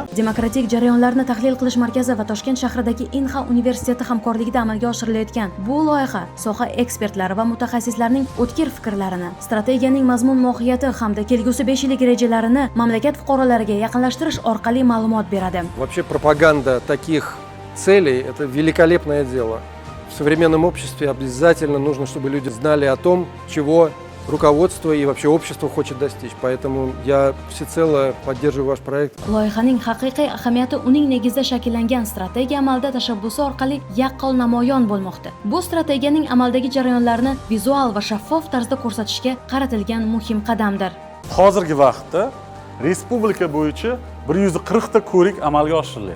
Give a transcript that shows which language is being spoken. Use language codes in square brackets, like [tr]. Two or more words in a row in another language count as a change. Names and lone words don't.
[uz] Demokratik jarayonlarni tahlil qilish markazi va Toshkent shahridagi Inha universiteti hamkorligida amalga oshirilayotgan bu loyiha soha ekspertlari va mutaxassislarning o'tkir fikrlarini, strategiyaning mazmun mohiyati hamda kelgusi 5 yillik rejalarini mamlakat fuqarolariga yaqinlashtirish orqali ma'lumot beradi. [ru] Вообще пропаганда таких целей – это великолепное дело. В современном обществе обязательно нужно, чтобы люди знали о том, чего руководство и вообще общество хочет достичь. Поэтому я всецело поддерживаю ваш проект. [uz] Loyihaning haqiqiy ahamiyati uning negizida shakllangan strategiya amalda tashabbusi orqali yaqqol namoyon bo'lmoqda. Bu strategiyaning amaldagi jarayonlarini vizual va shaffof tarzda ko'rsatishga qaratilgan muhim qadamdir. Hozirgi vaqtda respublika bo'yicha 140 ta ko'rik amalga oshirilyapti.